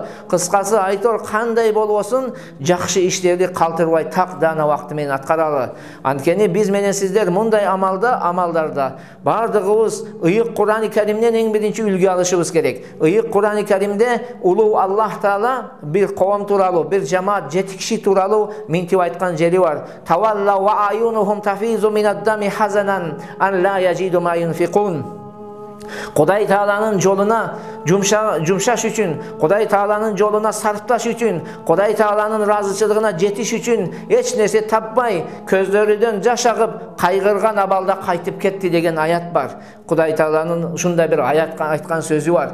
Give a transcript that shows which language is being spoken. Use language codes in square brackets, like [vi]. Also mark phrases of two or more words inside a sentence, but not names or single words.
[ky] Кыскасы айтор кандай болбосун, жакшы иштерди калтырбай так даана убакты менен аткаралы. Анткени биз менен сиздер мындай амалдарда бардыгыбыз ыйык Кур'ан-ы Керимден эң биринчи үлгү алышыбыз керек. Ыйык Кур'ан-ы Керимде улуу Аллах Таала бир коом тууралуу, бир жамаат 7 киши тууралуу минтип айткан жери бар. [ar] تولوا وأعينهم تفيض من الدمع حزنا ألا يجدوا ما ينفقون. [ky] Кудай Тааланын жолуна жумшаш үчүн, Кудай Тааланын жолуна сарпташ үчүн, Кудай Тааланын ыраазычылыгына жетиш үчүн эч нерсе таппай, көздөрүдөн жаш агып, кайгырган абалда кайтып кетти деген аят бар. Кудай Тааланын ушундай бир аятка айткан сөзү бар.